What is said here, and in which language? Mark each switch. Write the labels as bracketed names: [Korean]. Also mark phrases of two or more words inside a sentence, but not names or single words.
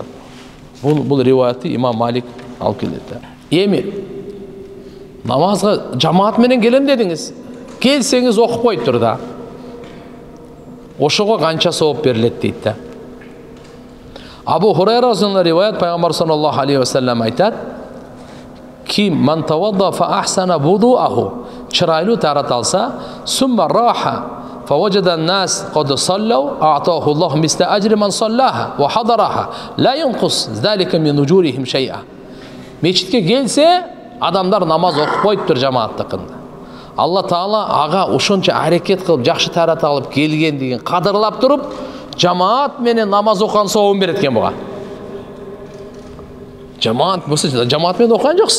[Kyrgyz] Бул риваятты имам Малик алып келет. Эми намазга жамаат менен келем дедиңиз. Келсеңиз окуп коюптур да. Ошого канча сооп берилет дейт да. [Arabic] Абу Хурайра разияллаху [Kyrgyz] риваят, пайгамбар [Arabic] صلى الله عليه وسلم айтат: "Ким من توضأ فأحسن وضوءه", [Kyrgyz] чырайлуу тарат алса, [Arabic] ثم راح فوجد الناس قد صلوا أعطاه الله مثل أجر من صلاها وحضرها لا ينقص ذلك من أجورهم شيئا. [Kyrgyz] Мечитке келсе, адамдар намаз окуп коюптур жамааттыкында. Алла Таала ага ошончо аракет кылып, жакшы тарат алып келгендигин кадырлап туруп, жамаат менен намаз окуган сообун берет экен буга. Жамаат менен окуган жоксуз.